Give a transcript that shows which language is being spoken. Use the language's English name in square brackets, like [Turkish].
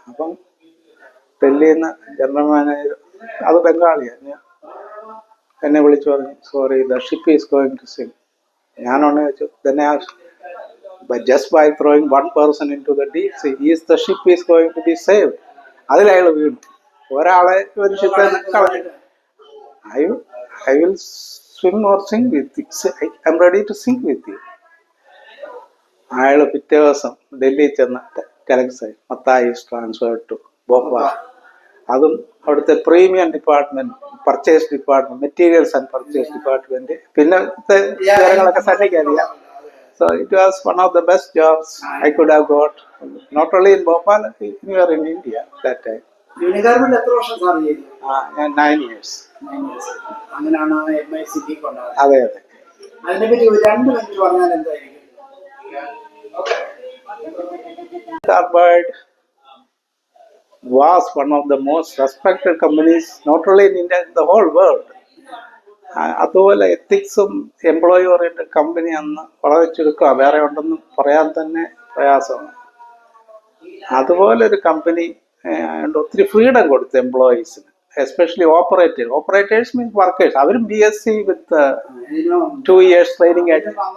[Malayalam] അപ്പം ഡൽഹിയിൽ നിന്ന് ജനറൽ മാനേജർ, അത് ബംഗാളിയാണ്, എന്നെ വിളിച്ചു പറഞ്ഞു [English] Sorry the ship is going to sink. [Malayalam] ഞാനൊന്ന് വെച്ചു തന്നെ [English] Just by throwing 1 person into the deep sea is the ship is going to be saved. [Malayalam] അതിലയാൾ വീണു. ഒരാളെ ഒരു ഷിപ്പ് കളഞ്ഞു. [English] I will swim or sing with you. I'm ready to sing with you. [Malayalam] അയാൾ പിറ്റേ ദിവസം ഡൽഹിയിൽ ചെന്ന് telex Mathai [English] is transferred to [Malayalam] Bhopal. അതും അവിടുത്തെ premium department, purchase department, materials and purchase department, പിന്നെ വിവരങ്ങളൊക്കെ സന്നിക്ക് അറിയാം. [English] So it was one of the best jobs I could have got, not only in Bhopal, anywhere in India that time. [Malayalam] യൂണിഗാർമെന്റ് എത്ര വർഷം sir ചെയ്തു? [English] ഞാൻ 9 years. [Malayalam] അങ്ങനെയാണ് MICP കൊണ്ടാണ്. അതെ അതെ. അതിനെപ്പറ്റി ഒരു 2 മിനിറ്റ് പറഞ്ഞാൽ എന്തായിരിക്കും? [English] Carbide was one of the most respected companies, not only in India, in the whole world. [Malayalam] അതുപോലെ എത്തിക്സും എംപ്ലോയി ഓറിയന്റഡ് കമ്പനി അന്ന് വളരെ ചുരുക്കം, വേറെ ഉണ്ടെന്ന് പറയാൻ തന്നെ പ്രയാസമാണ്. അതുപോലെ ഒരു കമ്പനി ഒത്തിരി ഫ്രീഡം കൊടുത്തു എംപ്ലോയീസിന്, [English] Especially operators means workers. [Malayalam] അവരും BSc വിത്ത് 2 years ട്രെയിനിങ് ആയിട്ട്.